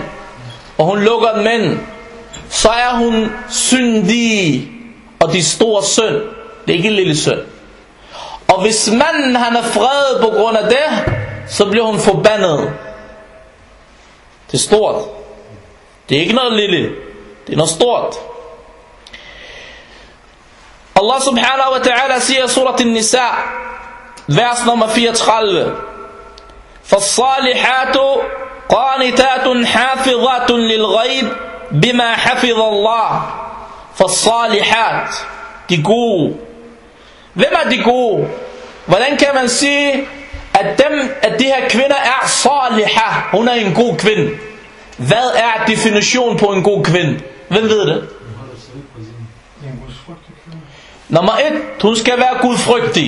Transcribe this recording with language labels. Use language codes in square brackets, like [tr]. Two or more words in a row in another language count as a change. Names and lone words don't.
[da] Og hun lukker den ind. Så er hun syndig. Og de store synd. Det er ikke en lille synd. Og hvis manden han er fredet på grund af det, så bliver hun forbandet. Det er stort. Det er ikke noget lille. Det er noget stort. Allah [ar] سبحانه وتعالى [da] siger i surat An-Nisa, vers nummer 34. [ar] فَالصَّالِحَاتُ قَانِتَاتٌ حَافِظَاتٌ لِلْغَيْبِ بِمَا حَفِظَ اللَّهِ. فَالصَّالِحَات, [da] de gode. Hvem er de gode? Hvordan kan man sige, at de her kvinder er salihah? Hun er en god kvinde. Hvad er definitionen på en god kvinde? Hvem ved det? Nummer 1, hun skal være gudfrygtig.